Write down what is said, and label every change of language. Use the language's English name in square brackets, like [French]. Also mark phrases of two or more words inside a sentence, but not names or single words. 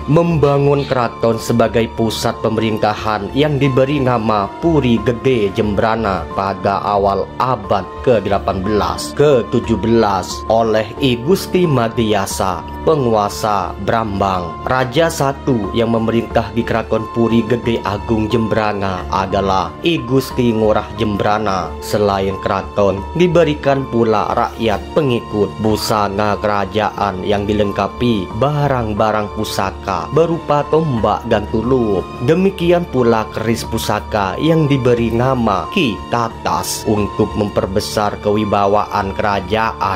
[Indonesian] Membangun keraton sebagai pusat pemerintahan yang diberi nama Puri Gede Jembrana pada awal abad ke-18 ke-17 oleh I Gusti Madiyasa, penguasa Brambang. Raja satu yang memerintah di Keraton Puri Gede Agung Jembrana adalah I Gusti Ngurah Jembrana. Selain keraton, diberikan pula rakyat pengikut busana kerajaan yang dilengkapi barang-barang pusaka berupa tombak dan tulup. Demikian pula keris pusaka yang diberi nama Ki Tatas untuk memperbesar kewibawaan kerajaan.